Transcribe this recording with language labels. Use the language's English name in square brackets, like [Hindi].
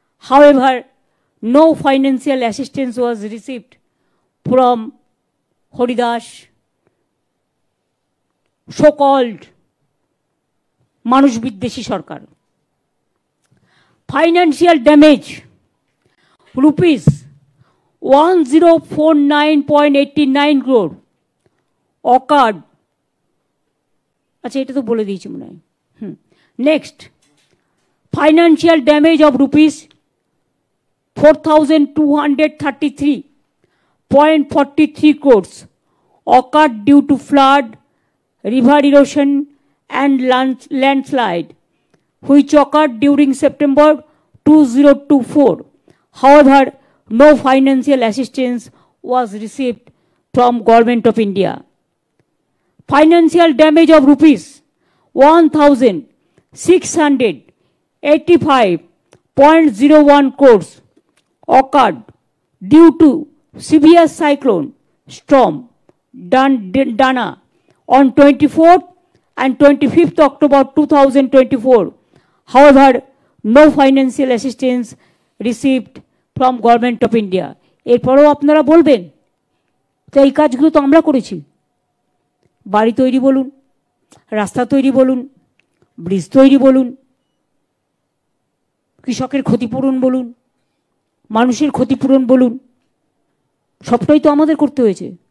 [English] However, no financial assistance was received from Horidas, so-called [Bangla] মানুষ বিদ্বেষী সরকার। [English] financial damage rupees 1049.89 crore occurred, [Bangla] আচ্ছা এটা তো বলে দিয়েছি মনে হয়। [English] Next, financial damage of rupees 4,233.43 crores occurred due to flood, river erosion and landslide, which occurred during September 2024. However, no financial assistance was received from Government of India. Financial damage of rupees 1,685.01 crores occurred due to severe cyclone storm Dana on 24th and 25th October 2024. However, no financial assistance received from Government of India. [Bangla] এরপরও আপনারা বলবেন তো এই কাজগুলো তো আমরা করেছি, বাড়ি তৈরি বলুন, রাস্তা তৈরি বলুন, ব্রিজ তৈরি বলুন, কৃষকের ক্ষতিপূরণ বলুন, মানুষের ক্ষতিপূরণ বলুন, সবটাই তো আমাদের করতে হয়েছে।